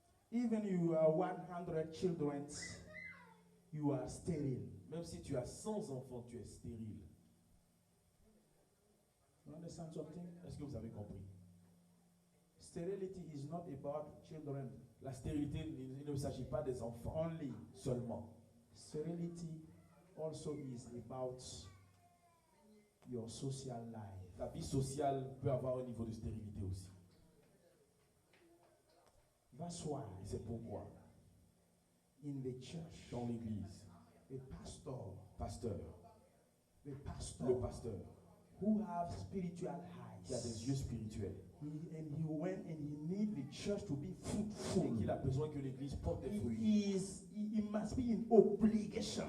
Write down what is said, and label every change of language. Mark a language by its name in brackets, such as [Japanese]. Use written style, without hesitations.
[English] even you are 100 children, you are sterile. [French] même si tu as 100 enfants, tu es stérile. [English] You understand something? [French] Est-ce que vous avez compris? [English] Sterility is not about children [French] La stérilité, il ne s'agit pas des enfants [English] only. [French] seulement. [English] Sterility also is about your social life. [French] La vie sociale peut avoir un niveau de stérilité aussi. [English] That's why [French] Et c'est pourquoi, [English] in the church, [French] dans l'église, [English] the pastor, [French] le [English] pastor [French] pasteur [English] who have spiritual [French] qui a des [English] eyes, [French] yeux spirituels [English] he went and he need the church to be [French] et [English] fruitful. [French] qu'il a besoin que l'église porte des fruits, [English] He must be in obligation